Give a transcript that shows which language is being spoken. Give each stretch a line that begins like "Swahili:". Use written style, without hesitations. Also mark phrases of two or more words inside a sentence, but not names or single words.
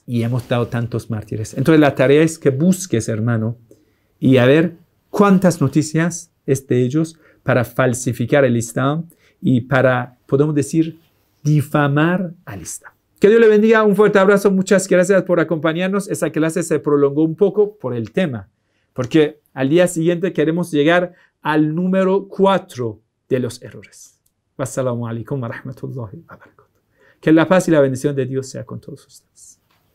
Spanish: Y hemos dado tantos mártires. Entonces la tarea es que busques, hermano, y a ver cuántas noticias es de ellos para falsificar el Islam y para, podemos decir, difamar al Islam. Que Dios le bendiga, un fuerte abrazo, muchas gracias por acompañarnos. Esa clase se prolongó un poco por el tema, porque al día siguiente queremos llegar al número 4 de los errores.
Arabic: والسلام عليكم ورحمة الله وبركاته.
Spanish: Que la paz y la bendición de Dios sea con todos ustedes.